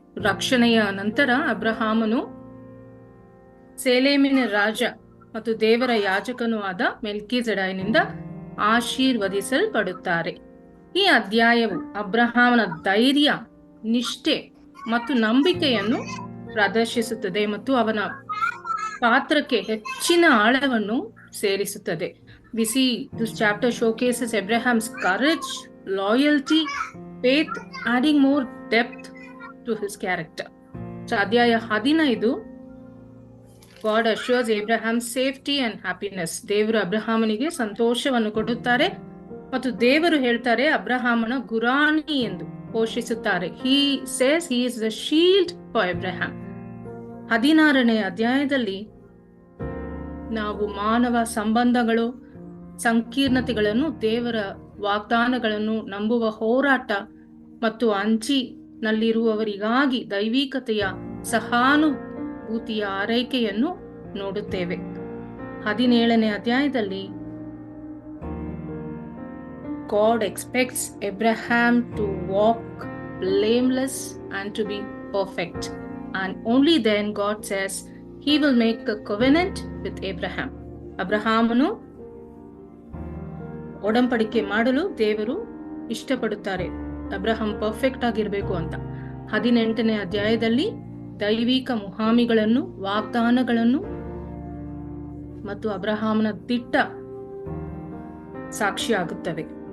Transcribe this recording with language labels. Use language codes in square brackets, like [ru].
[kn] ರಕ್ಷಣೆಯ ನಂತರ ಅಬ್ರಹಾಮನು ಸೇಲೇಮಿನ ರಾಜ ಮತ್ತು ದೇವರ ಯಾಜಕನೂ ಆದ ಮೆಲ್ಕಿಜೆಡೆಕನಿಂದ ಆಶೀರ್ವದಿಸಲ್ಪಡುತ್ತಾರೆ. ಈ ಅಧ್ಯಾಯವು ಅಬ್ರಹಾಮನ ಧೈರ್ಯ, ನಿಷ್ಠೆ ಮತ್ತು ನಂಬಿಕೆಯನ್ನು ಪ್ರದರ್ಶಿಸುತ್ತದೆ ಮತ್ತು ಅವನ ಪಾತ್ರಕ್ಕೆ ಹೆಚ್ಚಿನ ಆಳವನ್ನು ಸೇರಿಸುತ್ತದೆ. [en] We see this chapter showcases Abraham's courage, loyalty, faith, adding more depth to his character. So [kn] ಅಧ್ಯಾಯ [en] 15 God assures Abraham safety and happiness. [kn] ದೇವರು ಅಬ್ರಹಾಮನಿಗೆ ಸಂತೋಷವನ್ನು ಕೊಡುತ್ತಾರೆ ಮತ್ತು ದೇವರು ಹೇಳ್ತಾರೆ ಅಬ್ರಹಾಮನ ಗುರಾಣಿ ಎಂದು ಘೋಷಿಸುತ್ತಾರೆ. [en] He says he is the shield for Abraham. [kn] 16ನೇ ಅಧ್ಯಾಯದಲ್ಲಿ ನಾವು ಮಾನವ ಸಂಬಂಧಗಳು, ಸಂಕೀರ್ಣತೆಗಳನ್ನು, ದೇವರ ವಾಗ್ದಾನಗಳನ್ನು ನಂಬುವ ಹೋರಾಟ ಮತ್ತು ಅಂಚಿನಲ್ಲಿರುವವರಿಗಾಗಿ ದೈವಿಕತೆಯ ಸಹಾನುಭೂತಿಯ ಆರೈಕೆಯನ್ನು ನೋಡುತ್ತೇವೆ. 17ನೇ ಅಧ್ಯಾಯದಲ್ಲಿ [en] God expects Abraham to walk blameless and to be perfect. And only then God says he will make a covenant with Abraham. [kn] ಅಬ್ರಹಾಮನು ಒಡಂಬಡಿಕೆ ಮಾಡಲು ದೇವರು ಇಷ್ಟಪಡುತ್ತಾರೆ. ಅಬ್ರಹಾಂ ಪರ್ಫೆಕ್ಟ್ ಆಗಿರ್ಬೇಕು ಅಂತ. 18ನೇ ಅಧ್ಯಾಯದಲ್ಲಿ ದೈವಿಕ ಮುಹಾಮಿಗಳನ್ನು, ವಾಗ್ದಾನಗಳನ್ನು ಮತ್ತು ಅಬ್ರಹಾಮನ ದಿಟ್ಟ ಸಾಕ್ಷಿಯಾಗುತ್ತವೆ.